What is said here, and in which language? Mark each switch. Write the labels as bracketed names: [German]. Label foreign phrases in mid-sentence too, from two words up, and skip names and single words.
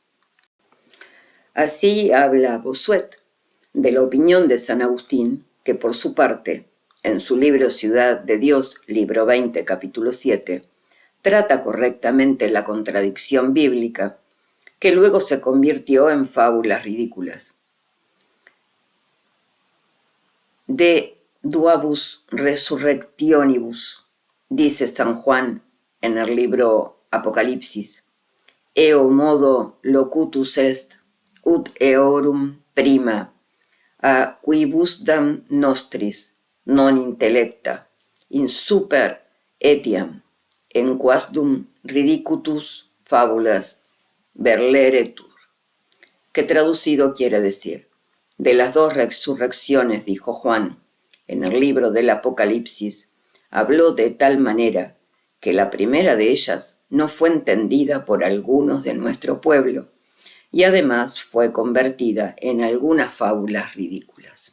[Spanish] Así habla Bossuet de la opinión de San Agustín, que por su parte, en su libro Ciudad de Dios, libro 20, capítulo 7, trata correctamente la contradicción bíblica, que luego se convirtió en fábulas ridículas. [Latin] De duabus resurrectionibus, [Spanish] dice San Juan en el libro Apocalipsis. [Latin] Eo modo locutus est, ut eorum prima, a quibusdam nostris, non intellecta, in super etiam, en quasdum ridicutus fabulas verleretur. [Spanish] Que traducido quiere decir, de las dos resurrecciones, dijo Juan, en el libro del Apocalipsis, habló de tal manera que la primera de ellas no fue entendida por algunos de nuestro pueblo y además fue convertida en algunas fábulas ridículas.